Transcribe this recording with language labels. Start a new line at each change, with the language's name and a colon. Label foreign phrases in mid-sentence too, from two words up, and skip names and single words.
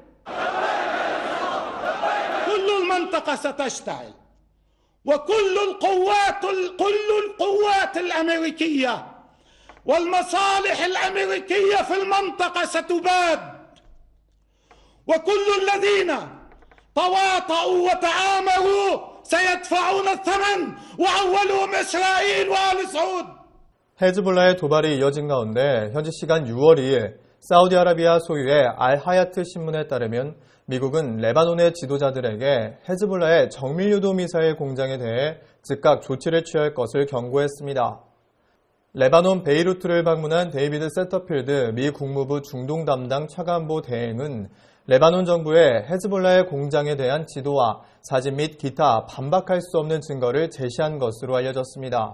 Arabic: كل المنطقة ستشتعل وكل القوات الأمريكية والمصالح الأمريكية في المنطقة ستباد وكل الذين تواطؤوا وتآمروا سيدفعون الثمن وأولهم إسرائيل وآل سعود.
Korean: 헤즈볼라의 도발이 이어진 가운데 현지 시간 6월 2일 사우디아라비아 소유의 알하야트 신문에 따르면 미국은 레바논의 지도자들에게 헤즈볼라의 정밀유도 미사일 공장에 대해 즉각 조치를 취할 것을 경고했습니다. 레바논 베이루트를 방문한 데이비드 세터필드 미 국무부 중동 담당 차관보 대행은 레바논 정부의 헤즈볼라의 공장에 대한 지도와 사진 및 기타 반박할 수 없는 증거를 제시한 것으로 알려졌습니다.